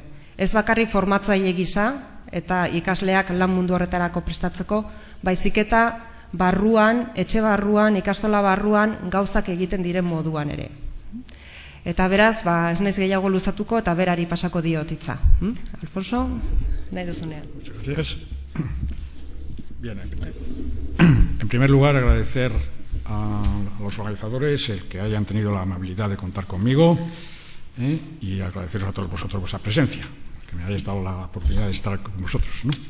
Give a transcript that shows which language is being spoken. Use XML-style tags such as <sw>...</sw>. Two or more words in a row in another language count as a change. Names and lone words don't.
<eu>Ez bakarri formatzaile gisa eta ikasleak lan mundu horretarako prestatzeko, baizik eta barruan, etxe barruan, ikastola barruan gauzak egiten diren moduan ere. Eta beraz, ez naiz gehiago luzatuko eta berari pasako diot hitza. Alfonso, nahi duzunean.</eu> <es>Muchas gracias. Bien, en primer lugar agradecer a los organizadores el que hayan tenido la amabilidad de contar conmigo y agradeceros a todos vosotros vuestra presencia, que me hayáis dado la oportunidad de estar con vosotros, ¿no?</es>